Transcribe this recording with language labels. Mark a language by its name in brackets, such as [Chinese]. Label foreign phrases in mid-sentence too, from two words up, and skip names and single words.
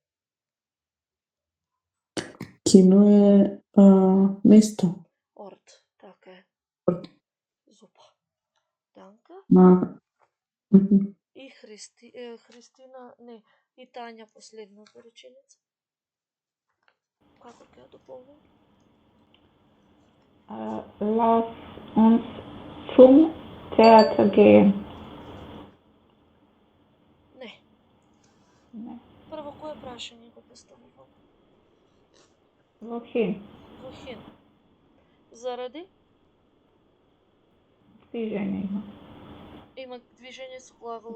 [Macedonian] Кино е место. Орт, така е. Зупа. Данка. И Христина, не, и Тања последната реченица. Како ќе ја дополним? [German] Lass uns zum Theater gehen. [Macedonian] Не. Прво, кое прашање го поставувам? [German] Wohin? [Macedonian] Заради? Движење има. Има движење со глаголот